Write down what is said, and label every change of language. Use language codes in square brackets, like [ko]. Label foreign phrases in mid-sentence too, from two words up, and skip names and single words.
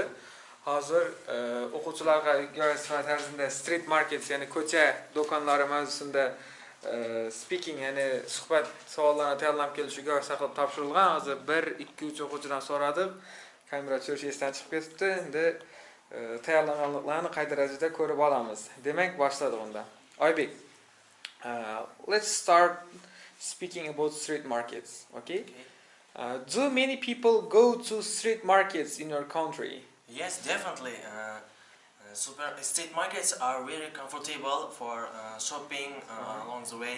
[uz] Hozir o'quvchilarga yo'l tarzida [en] street markets, [uz] ya'ni ko'cha do'konlari mavzusida speaking, ya'ni suhbat savollarni tayyorlab kelishiga saqlab topshirilgan. Hozir 1, 2, 3 o'quvchidan so'radim. Kamera tushish esdan chiqib ketibdi. Endi tayyorlanganliklarini qay darajada ko'rib olamiz. Demak, boshladik unda. Oybek, [en] let's start speaking about street markets, okay? Do many people go to street markets in your country? Yes, definitely. Street markets are very comfortable for shopping along the way.